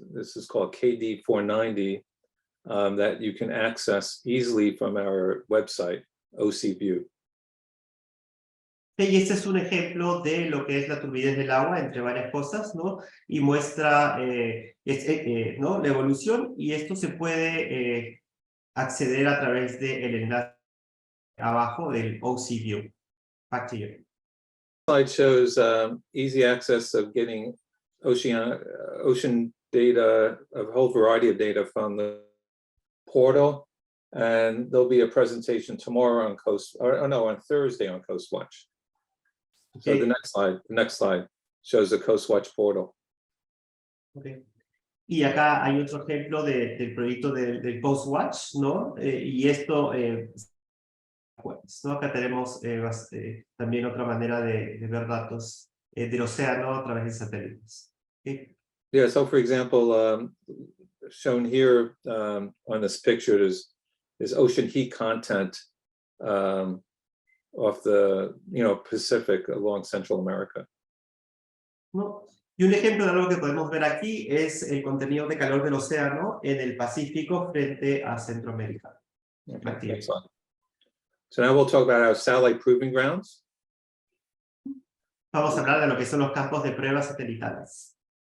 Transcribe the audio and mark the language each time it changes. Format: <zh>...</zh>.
<en>This is called KD490 that you can access easily from our website, OCView.</en> <es>Y este es un ejemplo de lo que es la turbidez del agua, entre varias cosas, ¿no? Y muestra ¿no? la evolución, y esto se puede acceder a través del enlace abajo del OCView.</es> <en>Back to you. Slide shows easy access of getting ocean data, a whole variety of data from the portal, and there'll be a presentation tomorrow on on Thursday on Coastwatch. Okay. So the next slide shows the Coastwatch portal. Okay.</en> <es>Y acá hay otro ejemplo del proyecto del Coastwatch, ¿no? Y esto, ¿no? Acá tenemos también otra manera de ver datos del océano a través de satélites.</es> <en>Okay. Yeah, so for example, shown here on this picture is ocean heat content off the Pacific along Central America.</en> <es>¿No? Y un ejemplo de algo que podemos ver aquí es el contenido de calor del océano en el Pacífico frente a Centroamérica.</es> <en>Okay, next slide. So now we'll talk about our satellite proving grounds.</en> <es>Vamos a hablar de lo que son los campos de pruebas satelitales.</es>